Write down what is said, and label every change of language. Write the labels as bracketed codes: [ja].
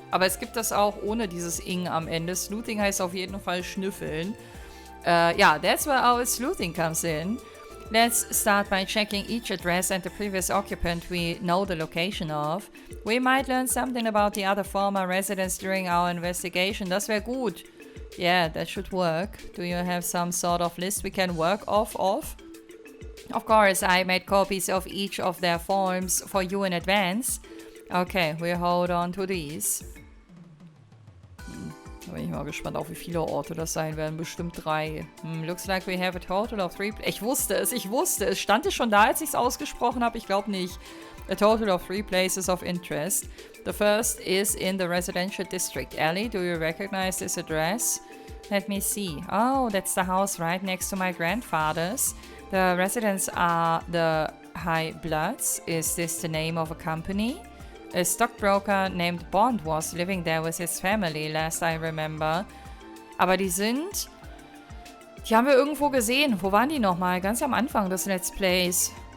[de] Aber es gibt das auch ohne dieses Ing am Ende. Sleuthing heißt auf jeden Fall schnüffeln. [en] Yeah, that's where our sleuthing comes in. Let's start by checking each address and the previous occupant we know the location of. We might learn something about the other former residents during our investigation. [de] Das wäre gut. [en] Yeah, that should work. Do you have some sort of list we can work off of? Of course, I made copies of each of their forms for you in advance. Okay, we hold on to these. [de] Da bin ich mal gespannt, auf wie viele Orte das sein werden. Bestimmt 3. [en] Looks like we have a total of 3... [de] Ich wusste es. Stand es schon da, als ich es ausgesprochen habe? Ich glaube nicht. [en] A total of 3 places of interest. The first is in the residential district. Ellie, do you recognize this address? Let me see. Oh, that's the house right next to my grandfather's. The residents are the High Bloods. Is this the name of a company? A stockbroker named Bond was living there with his family, last I remember. [de] Aber die haben wir irgendwo gesehen. Wo waren die nochmal? Ganz am Anfang des Let's Plays.